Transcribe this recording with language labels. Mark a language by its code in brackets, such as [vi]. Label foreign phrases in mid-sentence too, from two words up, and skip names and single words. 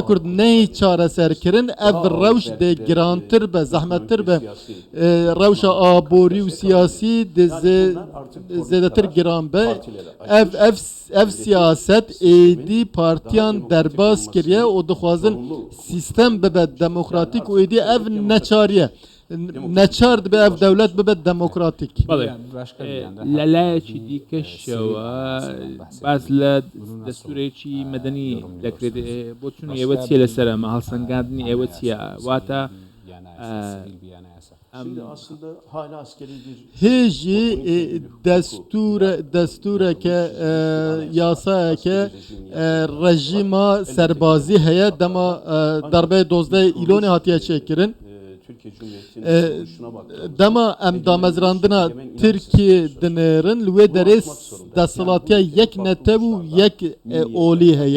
[ku] Kurd neyê çareserkirin ev rewş de girantir be zehmettir be rewşa aborî û siyasî de zêdetir giran be ev siyaset êdî partiyan derbas kiriye û dixwazin sistem bibe demokratik û êdî ev neçariye neçar dibe ev devlet bibe demokratik. [ckb] بەڵێ لە لایەکی دیکەشەوە باز لە دەستورێکی مەدەنی دەکرێت بۆ چون ئێوە چیە لەسەرمە هەڵسەنگاندنی ئێوە چییە واتە [ku] هێژی دەستورێکە یاسایەکە rejima serbazî heye dema darbeyê 12 îlonê hatiye çêkirin. Dema em damezrandina Tirkiye dinêrin li wê derê desthilatya yek netew û yek olî heye.